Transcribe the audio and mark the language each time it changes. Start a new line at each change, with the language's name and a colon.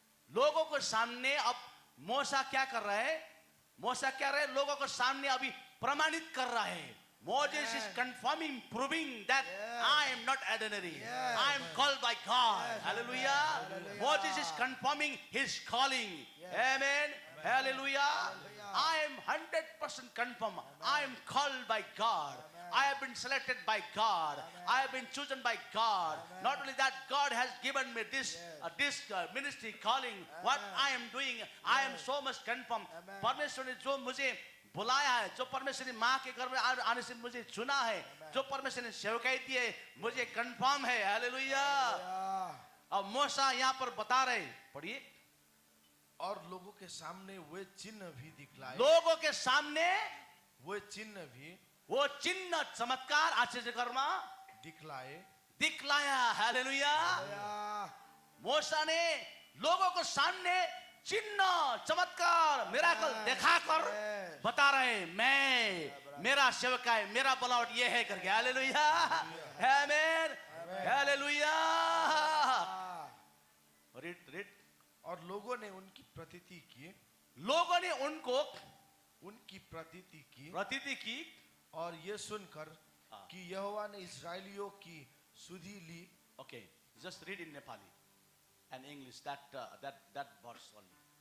Hindi: लोगों के सामने अब मूसा क्या कर रहा है? मूसा क्या रहे? लोगों के सामने अभी प्रमाणित कर रहा है।
English: Moses is confirming, proving that Yes. I am not ordinary. Yes. I am called by God. Yes. Hallelujah. Hallelujah. Moses is confirming his calling. Yes. Amen. Hallelujah. Hallelujah. I am 100% confirm. I am called by God. Amen. I have been selected by God. Amen. I have been chosen by God. Amen. Not only that, God has given me this Yes. ministry calling. What Amen. I am doing, I am Yes. so much confirmed. Amen.
Hindi: परमेश्वर ने जो मुझे बुलाया है, जो परमेश्वर ने माँ के गर्भ में आने से मुझे चुना है, जो परमेश्वर ने सेवकाई दी है, मुझे कंफर्म है. हालेलुया.
English: Yeah.
Hindi: अब मूसा यहाँ पर बता रहे, पढ़िए. और लोगों के सामने वे चिन्ह भी दिखलाए, लोगों के सामने वे चिन्ह भी वो चिन्ह चमत्कार आश्चर्य कर्म दिखलाए दिखलाया. हालेलुया.
English: Yeah.
Hindi: मूसा ने लोगों को सामने चिन्ह चमत्कार मिराकल दिखाकर
English: Yes.
Hindi: बता रहे, मैं मेरा सेवक है, मेरा बनावट ये है करके. हालेलुया. आमेन. हालेलुया. Ah.
English: Read.
Hindi: और लोगों ने उनकी प्रतीति की, लोगों ने उनको उनकी प्रतीति की प्रतीति की. और ये सुनकर हाँ. कि यहोवा ने इस्राएलियों की सुधि ली,
English: Okay, just read in Nepali and English that verse only.